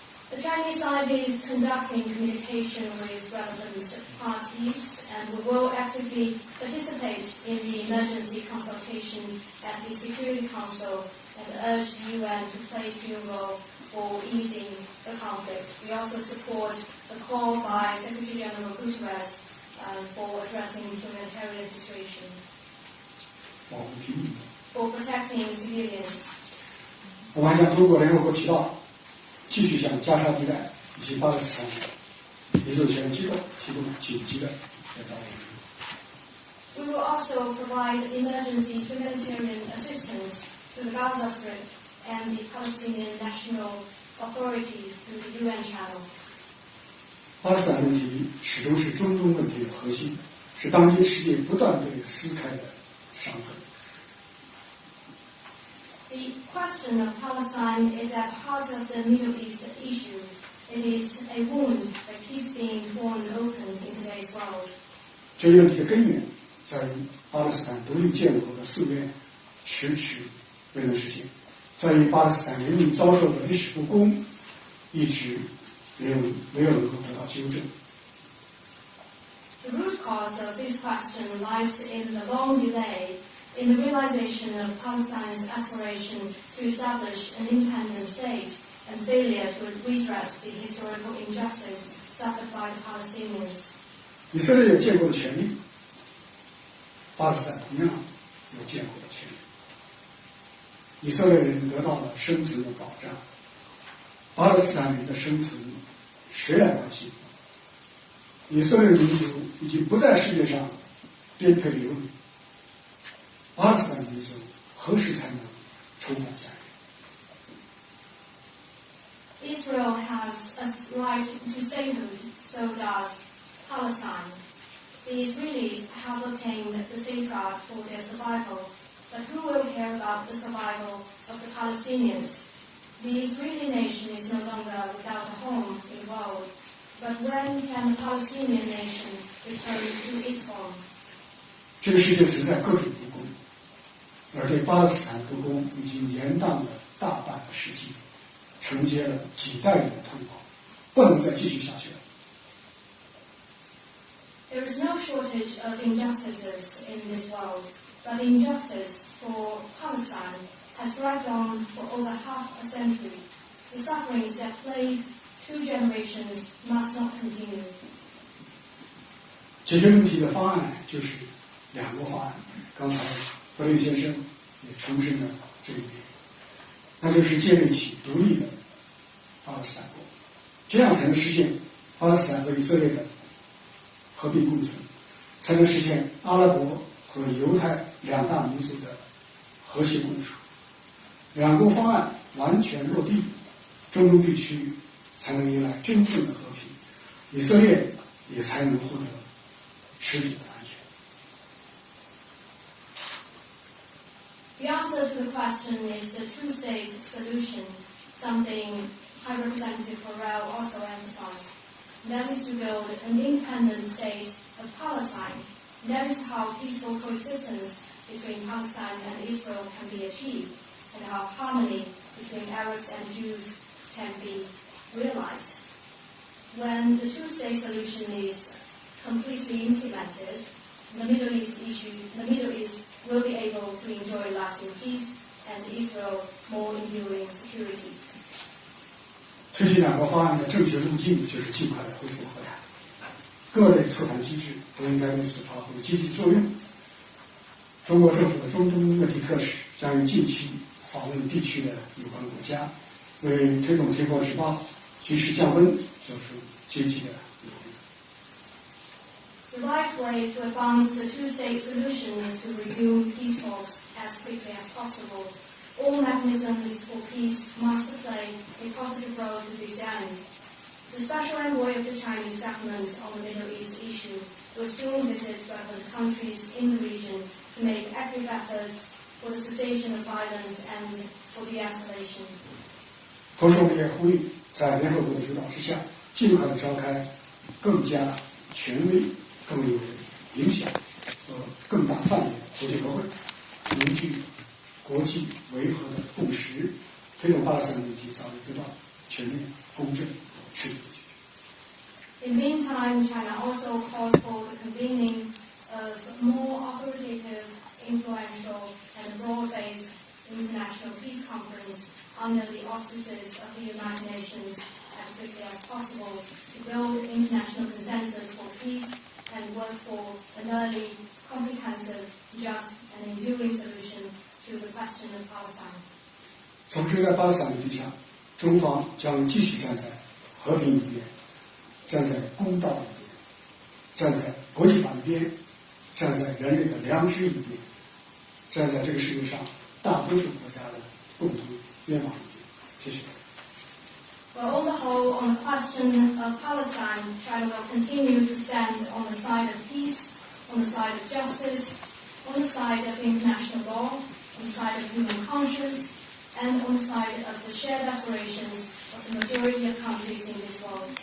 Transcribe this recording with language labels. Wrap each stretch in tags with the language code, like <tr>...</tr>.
<en>The Chinese side is conducting communication with relevant parties and will actively participate in the emergency consultation at the Security Council and urge the UN to play its due role for easing the conflict. We also support the call by Secretary General Guterres for addressing the humanitarian situation,</en> <zh>保护平民。</zh> <en>for protecting civilians.</en> <zh>我们还将通过联合国渠道继续向加沙地带以及巴勒斯坦民族权机构提供紧急的人道援助。</zh> <en>We will also provide emergency humanitarian assistance to the Gaza Strip and the Palestinian National Authority through the UN channel.</en> <zh>巴勒斯坦问题始终是中东问题的核心，是当今世界不断被撕开的伤痕。</zh> <en>The question of Palestine is at the heart of the Middle East issue. It is a wound that keeps being torn open in today's world.</en> <zh>这一问题的根源在于巴勒斯坦独立建国的夙愿迟迟未能实现，在于巴勒斯坦人民遭受的历史不公一直没有能够得到纠正。</zh> <en>The root cause of this question lies in the long delay in the realization of Palestine's aspiration to establish an independent state and failure to redress the historical injustice suffered by the Palestinians.</en> <zh>以色列有建国的权利，巴勒斯坦同样有建国的权利。以色列人得到了生存的保障，巴勒斯坦人的生存谁来关心？以色列民族已经不在世界上颠沛流离。巴勒斯坦民族何时才能重返家园？</zh> <en>Israel has a right to statehood, so does Palestine. The Israelis have obtained the safeguard for their survival, but who will care about the survival of the Palestinians? The Israeli nation is no longer without a home in the world, but when can the Palestinian nation return to its home?</en> <zh>这个世界存在各种不公。而对巴勒斯坦不公已经延宕了大半个世纪，承接了几代人的痛苦，不能再继续下去了。</zh> <en>There is no shortage of injustices in this world, but injustice for Palestine has dragged on for over half a century. The sufferings that plague 2 generations must not continue.</en> <zh>解决问题的方案就是两国方案。刚才何立先生也重申了这一点，那就是建立起独立的巴勒斯坦国，这样才能实现巴勒斯坦和以色列的和平共存，才能实现阿拉伯和犹太两大民族的和谐共处。两国方案完全落地，中东地区才能迎来真正的和平，以色列也才能获得持久的安全。</zh> <en>The answer to the question is the two-state solution, something High Representative Borrell also emphasized. That is to build an independent state of Palestine. That is how peaceful coexistence between Palestine and Israel can be achieved, and how harmony between Arabs and Jews can be realized. When the two-state solution is completely implemented, the Middle East will be able to enjoy lasting peace and Israel more enduring security.</en> <zh>推进两国方案的正确路径就是尽快的恢复和谈，各类促谈机制都应该为此发挥积极作用。中国政府的中东问题特使将于近期访问地区的有关国家，为推动停火止暴、局势降温做出积极的努力。</zh> <en>The right way to advance the two-state solution is to resume peace talks as quickly as possible. All mechanisms for peace must play a positive role to this end. The special envoy of the Chinese government on the Middle East issue will soon visit relevant countries in the region to make active efforts for the cessation of violence and for de-escalation.</en> <zh>同时，我们也呼吁在联合国的主导之下，尽快的召开更加权威、更有影响和更大范围的国际和会，凝聚国际维和的共识，推动巴勒斯坦问题早日得到全面、公正、持久的解决。</zh> <en>In the meantime, China also calls for the convening of more authoritative, influential, and broad-based international peace conference under the auspices of the United Nations as quickly as possible to build international consensus for peace and work for an early, comprehensive, just, and enduring solution to the question of Palestine.</en> <zh>总之，在巴勒斯坦问题上，中方将继续站在和平一边，站在公道一边，站在国际法一边，站在人类的良知一边，站在这个世界上大多数国家的共同愿望一边。谢谢。</zh> <en>Well, on the whole, on the question of Palestine, China will continue to stand on the side of peace, on the side of justice, on the side of international law, on the side of human conscience, and on the side of the shared aspirations of the majority of countries in this world.</en>